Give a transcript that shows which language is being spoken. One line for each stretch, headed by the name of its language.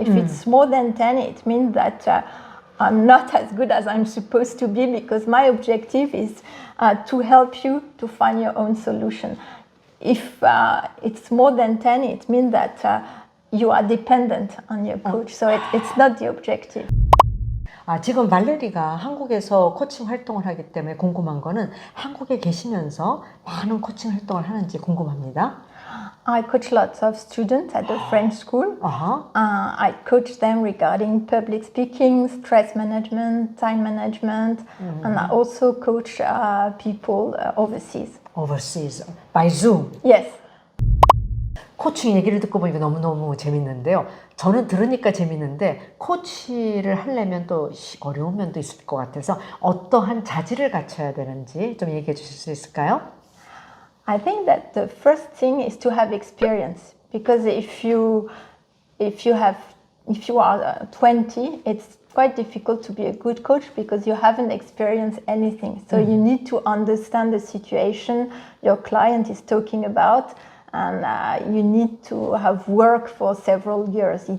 English: If it's more than 10, it means that I'm not as good as I'm supposed to be, because my objective is to help you to find your own solution. If it's more than 10, it means that you are dependent on your coach. So it's not the objective.
Korean: 지금 발레리가 한국에서 코칭 활동을 하기 때문에 궁금한 거는 한국에 계시면서 많은 코칭 활동을 하는지 궁금합니다.
English: I coach lots of students at the French school. I coach them regarding public speaking, stress management, time management, and I also coach people overseas. Overseas, by Zoom. Yes.
Korean: 코칭 얘기를 듣고 보니까 너무너무 재밌는데요. 저는 들으니까 재밌는데 코치를 하려면 또 어려운 면도 있을 것 같아서 어떠한 자질을 갖춰야 되는지 좀 얘기해 주실 수 있을까요?
English: I think that the first thing is to have experience, because if you are 20, it's quite difficult to be a good coach because you haven't experienced anything. So you need to understand the situation your client is talking about, and you need to have worked for several years.